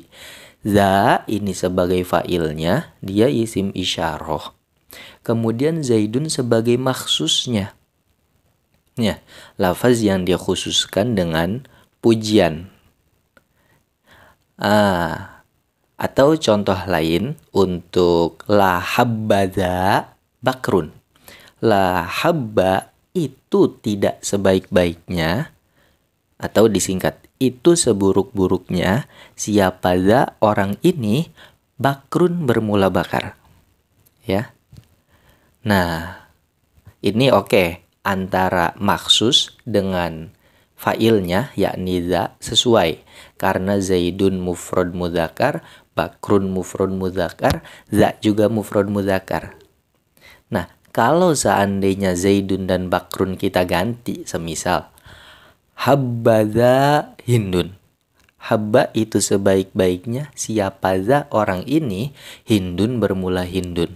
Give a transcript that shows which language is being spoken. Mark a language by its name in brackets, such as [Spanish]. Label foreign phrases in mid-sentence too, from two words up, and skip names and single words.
[Indonesian] Za ini sebagai fa'ilnya, dia [Arabic] اسم إشارة. [Indonesian] Kemudian zaidun sebagai maksusnya. Ya, lafaz yang dikhususkan dengan pujian. Atau contoh lain untuk [Arabic] لا حبذا بكر. لا حب [Indonesian] itu tidak sebaik-baiknya, atau disingkat itu seburuk-buruknya siapa za orang ini, bakrun bermula bakar. Ya. Nah, ini oke. Antara maksus dengan fa'ilnya yakni za sesuai, karena zaidun [Arabic] مفرد مذكر, [Indonesian] bakrun [Arabic] مفرد مذكر, [Indonesian] za juga [Arabic] مفرد مذكر. [Indonesian] Nah, kalau seandainya zaidun dan bakrun kita ganti, semisal [Arabic] حبذا هند. [Indonesian] Habba itu sebaik-baiknya siapa za orang ini, hindun bermula hindun.